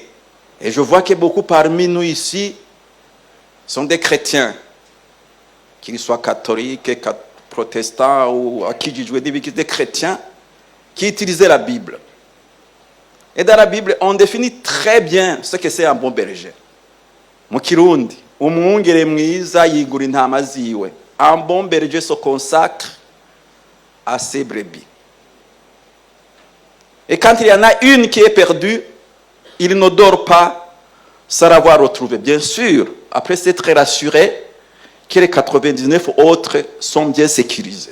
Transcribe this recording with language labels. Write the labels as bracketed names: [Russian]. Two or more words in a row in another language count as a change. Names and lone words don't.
[French] Et je vois que beaucoup parmi nous ici sont des chrétiens, qu'ils soient catholiques, protestants ou à qui je jouais des chrétiens qui utilisaient la Bible. Et dans la Bible, on définit très bien ce que c'est un bon berger. [Rundi] Mu Kirundi, umwungere mwiza yigura intama ziwe. [French] Un bon berger se consacre à ses brebis. Et quand il y en a une qui est perdue, il ne dort pas sans l'avoir retrouvée. Bien sûr, après s'être rassuré que les 99 autres sont bien sécurisés.